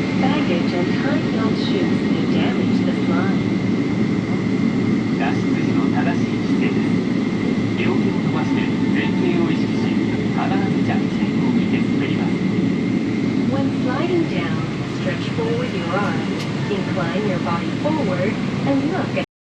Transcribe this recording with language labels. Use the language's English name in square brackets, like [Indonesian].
[English] Baggage and high-heeled shoes may damage this line. [Japanese] 脱出時の正しい姿勢です。両手を伸ばして前傾を意識し、必ず着地点を見て滑ります。 [English] When sliding down, stretch forward your arms, incline your body forward, and look at